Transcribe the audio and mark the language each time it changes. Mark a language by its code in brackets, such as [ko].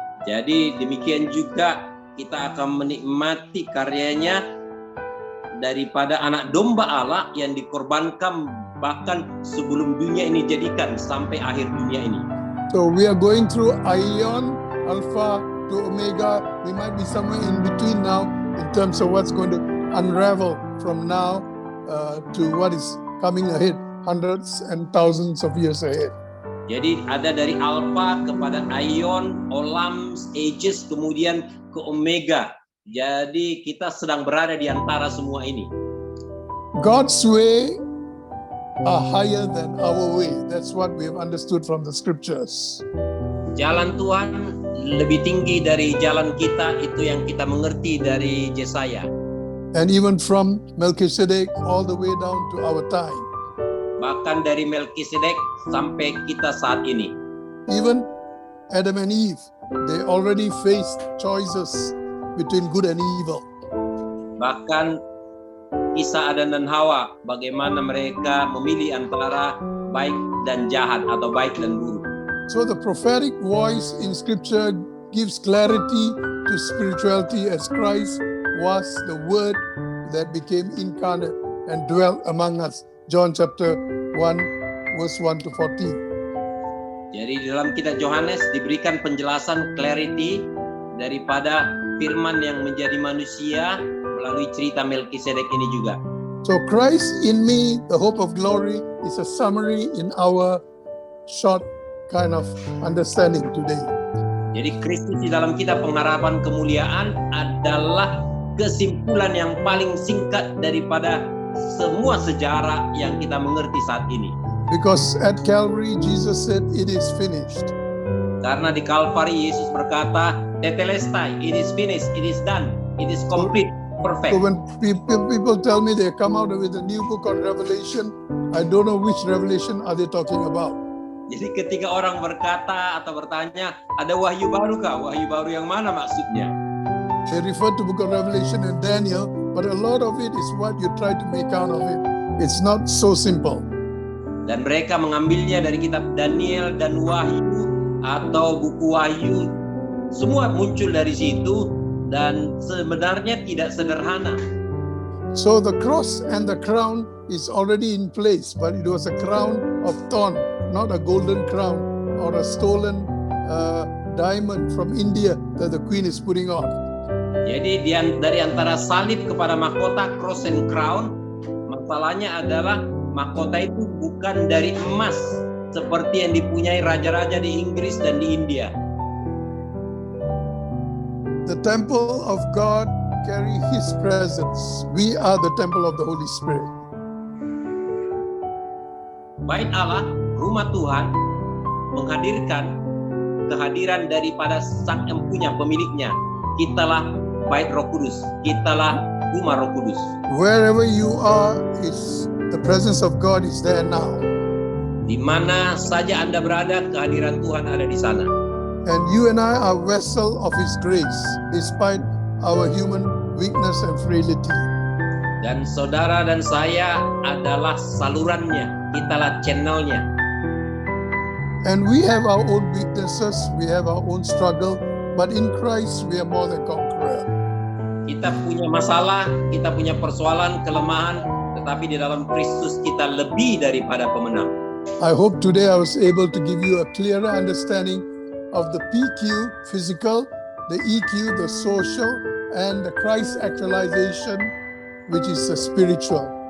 [id] Jadi demikian juga kita akan menikmati karyanya daripada anak domba Allah yang dikorbankan bahkan sebelum dunia ini jadikan sampai akhir dunia ini. [en] So we are going through Aion, Alpha to Omega. We might be somewhere in between now in terms of what's going to unravel from now to what is coming ahead, hundreds and thousands of years ahead. [id] Jadi ada dari Alpha kepada Aion, Olam, Aegis, kemudian ke Omega. Jadi kita sedang berada di antara semua ini. [en] God's way are higher than our way. That's what we have understood from the scriptures. [id] Jalan Tuhan lebih tinggi dari jalan kita, itu yang kita mengerti dari Yesaya. [en] And even from Melchizedek all the way down to our time. [id] Bahkan dari Melkisedek sampai kita saat ini. [en] Even Adam and Eve, they already faced choices between good and evil. [id] Bahkan kisah Adam dan Hawa, bagaimana mereka memilih antara baik dan jahat atau baik dan buruk. [en] So the prophetic voice in scripture gives clarity to spirituality as Christ was the word that became incarnate and dwelt among us. John chapter 1 verse 1 to 14. [id] Jadi di dalam kitab Yohanes diberikan penjelasan clarity daripada firman yang menjadi manusia melalui cerita Melkisedek ini juga. [en] So Christ in me, the hope of glory, is a summary in our short kind of understanding today. [id] Jadi Kristus di dalam kita pengharapan kemuliaan adalah kesimpulan yang paling singkat daripada semua sejarah yang kita mengerti saat ini. [en] Because at Calvary Jesus said it is finished. [id] Karena di Kalvari Yesus berkata, Tetelestai, [en] it is finished, it is done, it is complete, perfect. So when people tell me they come out with a new book on Revelation, I don't know which Revelation are they talking about. [id] Jadi ketika orang berkata atau bertanya, ada wahyu baru kah? Wahyu baru yang mana maksudnya? [en] They refer to book of Revelation and Daniel, but a lot of it is what you try to make out of it. It's not so simple. [id] Dan mereka mengambilnya dari kitab Daniel dan Wahyu atau buku Wahyu. Semua muncul dari situ dan sebenarnya tidak sederhana. [en] So the cross and the crown is already in place, but it was a crown of thorn, not a golden crown or a stolen diamond from India that the queen is putting on. [id] Jadi dari antara salib kepada mahkota, [en] cross and crown, [id] masalahnya adalah mahkota itu bukan dari emas seperti yang dipunyai raja-raja di Inggris dan di India. [en] The temple of God carry His presence. We are the temple of the Holy Spirit. [id] Bait Allah, rumah Tuhan, menghadirkan kehadiran daripada Sang Empunya, pemiliknya. Kitalah bait Roh Kudus, kitalah rumah Roh Kudus. [en] Wherever you are, the presence of God is there now. [id] Di mana saja Anda berada, kehadiran Tuhan ada di sana. [en] And you and I are vessel of His grace, despite our human weakness and frailty. [id] Dan saudara dan saya adalah salurannya, kitalah channelnya. [en] And we have our own weaknesses, we have our own struggle, but in Christ we are more than conqueror. [id] Kita punya masalah, kita punya persoalan, kelemahan, tetapi di dalam Kristus kita lebih daripada pemenang. [en] I hope today I was able to give you a clearer understanding of the PQ, physical, the EQ, the social, and the Christ actualization, which is the spiritual.